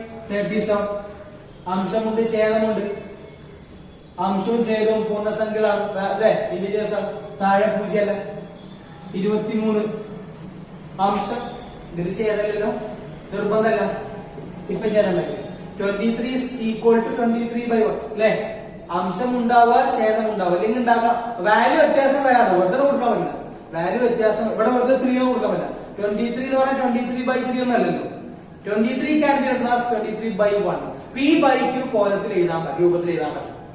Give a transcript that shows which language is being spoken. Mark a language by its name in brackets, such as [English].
[Malayalam] 1/37 അംശമുണ്ട് ഛേദമുണ്ട്. അംശവും ഛേദവും പൂർണ്ണസംഖ്യകളാണ് അല്ലെ, ഇന്റിജേഴ്സ് ആണ്. താഴെ 0 അല്ല. 23 അംശം, ഇത് ഛേദമല്ലല്ലോ, നിർബന്ധമല്ല, ഇപ്പൊ ഛേദം പറ്റില്ല. [English] 23 is equal to 23/1 അല്ലെ. [Malayalam] അംശം ഉണ്ടാവുക, ഛേദം ഉണ്ടാവുക, അല്ലെങ്കിൽ ഉണ്ടാക്കാം. വാല്യൂ വ്യത്യാസം വരാതെ വെറുതെ കൊടുക്കാൻ പറ്റില്ല. വാല്യൂ വ്യത്യാസം ഇവിടെ വെറുതെ 3 കൊടുക്കാൻ പറ്റില്ല. 23 എന്ന് പറഞ്ഞാൽ 23/3 ഒന്നും അല്ലല്ലോ. [English] 23 can be written as 23/1. [Malayalam] P by Q കോലത്തിൽ എഴുതാൻ പറ്റും, രൂപത്തിൽ എഴുതാൻ പറ്റും.